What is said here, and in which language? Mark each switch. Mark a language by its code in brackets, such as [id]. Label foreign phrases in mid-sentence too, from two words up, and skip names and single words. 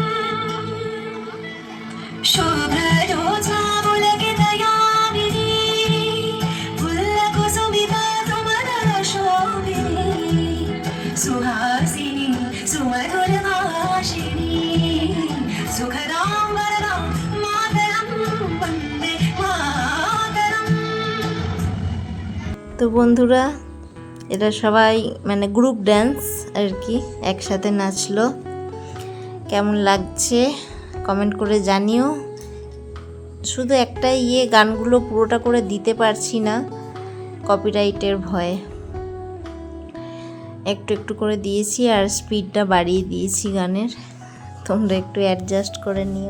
[sa] शोभ्रजोत्स्ना पुलकितयामिनी पुल्लकुसुमिता सुमधुरशोभिनी सुहासिनी सुमधुरभाषिणी सुखदां वरदां मातरं वन्दे मातरं। [bn] তো বন্ধুরা, এরা সবাই মানে [en] group dance [bn] আর কি, একসাথে নাচলো। কেমন লাগছে কমেন্ট করে জানিও। শুধু একটাই গানগুলো পুরোটা করে দিতে পারছি না কপিরাইটের ভয়ে, একটু একটু করে দিয়েছি আর স্পিডটা বাড়িয়ে দিয়েছি গানের, তোমরা একটু অ্যাডজাস্ট করে নিও।